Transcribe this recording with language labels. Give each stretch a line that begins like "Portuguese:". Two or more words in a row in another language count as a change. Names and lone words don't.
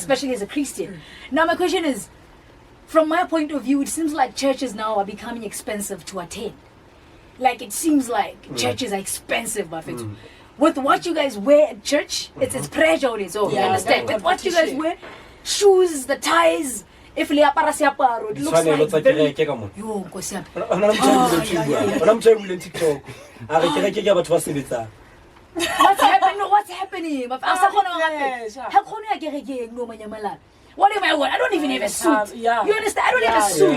English: Especially as a Christian. Now, my question is, from my point of view, it seems like churches now are becoming expensive to attend. Like it seems like churches are expensive, Buffett. With what you guys wear at church, it's pressure on its own. You understand? With what you guys wear, shoes, the ties, if
Tswana: le apara seaparo,
English: it looks like very... Yo, What's happening? What am I wearing? I don't even have a suit. You understand? I don't have a suit.